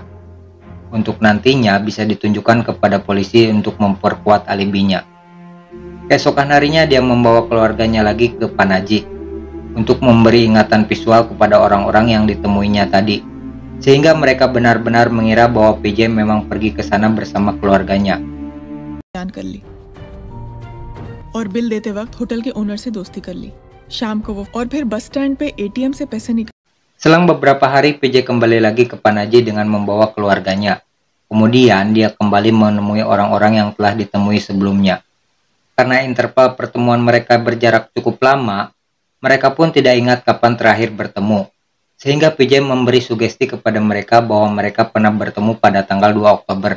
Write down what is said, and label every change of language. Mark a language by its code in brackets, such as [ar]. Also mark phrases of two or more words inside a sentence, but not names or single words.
[id] Untuk nantinya bisa ditunjukkan kepada polisi untuk memperkuat alibinya. Keesokan harinya dia membawa keluarganya lagi ke Panaji untuk memberi ingatan visual kepada orang-orang yang ditemuinya tadi, sehingga mereka benar-benar mengira bahwa PJ memang pergi ke sana bersama keluarganya. [hi] जान कर ली और बिल देते वक्त होटल के ओनर से दोस्ती कर ली। शाम को वो और फिर बस स्टैंड पे एटीएम से पैसे निकाल। [id] Selang beberapa hari PJ kembali lagi ke Panaji dengan membawa keluarganya. Kemudian dia kembali menemui orang-orang yang telah ditemui sebelumnya. Karena interval pertemuan mereka berjarak cukup lama, mereka pun tidak ingat kapan terakhir bertemu, sehingga PJ memberi sugesti kepada mereka bahwa mereka pernah bertemu pada tanggal 2 Oktober.